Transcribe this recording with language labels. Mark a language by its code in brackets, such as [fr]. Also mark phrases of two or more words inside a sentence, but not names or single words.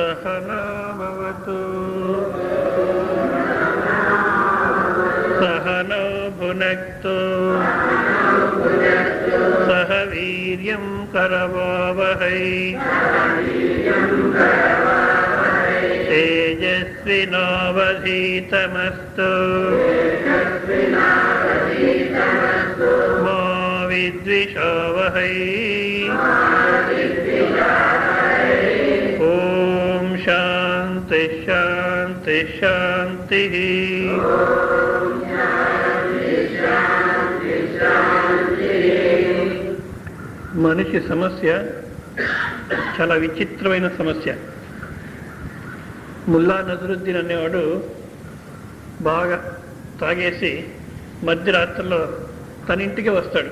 [sa] सहना भवतु सहनौ भुनक्तु सह वीर्यं करवावहै तेजस्विनावधीतमस्तु मा विद्विषावहै। ओम शांति शांति शांति। [te] మనిషి సమస్య చాలా విచిత్రమైన సమస్య. ముల్లా నజరుద్దీన్ అనేవాడు బాగా తాగేసి మధ్యరాత్రిలో తన ఇంటికి వస్తాడు.